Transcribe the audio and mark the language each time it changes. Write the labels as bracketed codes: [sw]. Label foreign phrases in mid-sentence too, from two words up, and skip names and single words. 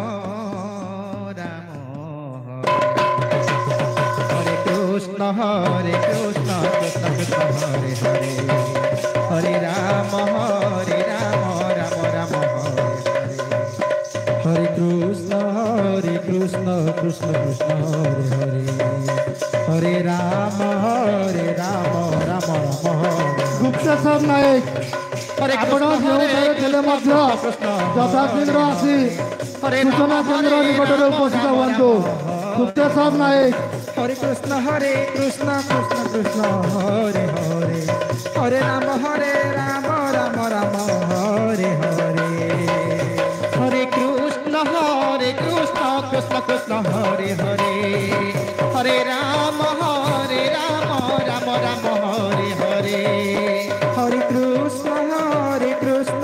[sa] हरे कृष्ण कृष्ण कृष्ण हरे हरे हरे राम राम राम हरे कृष्ण कृष्ण कृष्ण हरे हरे हरे राम राम [or] ଗୁପ୍ତେଶ୍ୱର ନାୟକ ଆପଣ ଯେଉଁଠାରେ ଥିଲେ ମଧ୍ୟ ଯଥାଶୀଘ୍ର ଆସି ସୂଚନା କେନ୍ଦ୍ର ନିକଟରେ ଉପସ୍ଥିତ ହୁଅନ୍ତୁ। ଗୁପ୍ତେଶ୍ୱର ନାୟକ [sa] हरे कृष्ण कृष्ण कृष्ण हरे हरे हरे राम राम राम हरे हरे हरे कृष्ण कृष्ण कृष्ण हरे हरे हरे राम राम राम हरे हरे हरे कृष्ण कृष्ण